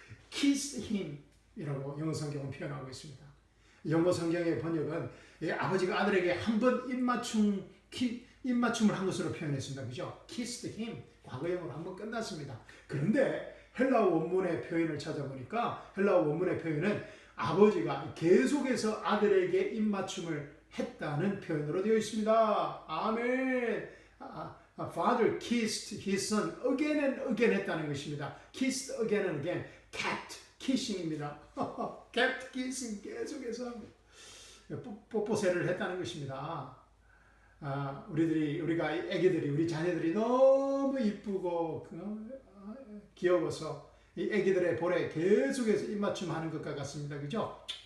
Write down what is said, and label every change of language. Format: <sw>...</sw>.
<en>Kiss him</en> <ko>이라고 영어 성경은 표현하고 있습니다. 영어 성경의 번역은 아버지가 아들에게 한 번 입맞춤을 한 것으로 표현했습니다. 그죠?</ko> <en>Kissed him.</en> <ko>과거형으로 한 번 끝났습니다. 그런데 헬라어 원문의 표현을 찾아보니까 헬라어 원문의 표현은 아버지가 계속해서 아들에게 입맞춤을 했다는 표현으로 되어 있습니다. 아멘.</ko> <en>Father kissed his son again and again</en> <ko>했다는 것입니다.</ko> <en>Kissed again and again. Kept kissing입니다. Kept kissing</en> <ko>계속해서 뽀뽀세를 했다는 것입니다. 우리가 애기들이 우리 자녀들이 너무 이쁘고 귀여워서 이 애기들의 볼에 계속해서 입맞춤하는 것과 같습니다. 그죠?</ko>